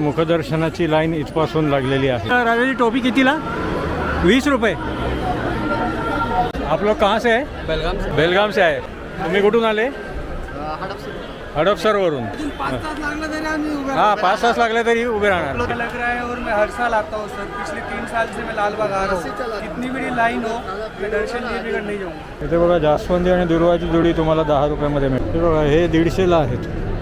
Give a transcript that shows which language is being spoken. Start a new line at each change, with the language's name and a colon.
Marathi: मुखदर्शनाची line इथपासून लागलेली आहे। राजाची टोपी कितीला? 20 रुपये।
Hindi: आप लोग कहाँ से है? बेलगाम से। बेलगाम से
Marathi: आहे। तुम्ही कुठून आले? हडपसरवरून। हाँ 5 तास लागले तरी उभे राहणार।
Hindi: लग रहा है और मैं हर साल आता हूँ सर, पिछले 3 साल से मैं लालबाग आ रहा हूँ। कितनी बड़ी लाइन हो मैं दर्शन लिए बिगड़ नहीं जाऊँगा।
Marathi: इथे बघा जास्वंदी आणि दुर्वाची जोडी तुम्हाला 10 रुपयामध्ये मिळते। बघा हे 150ला आहेत।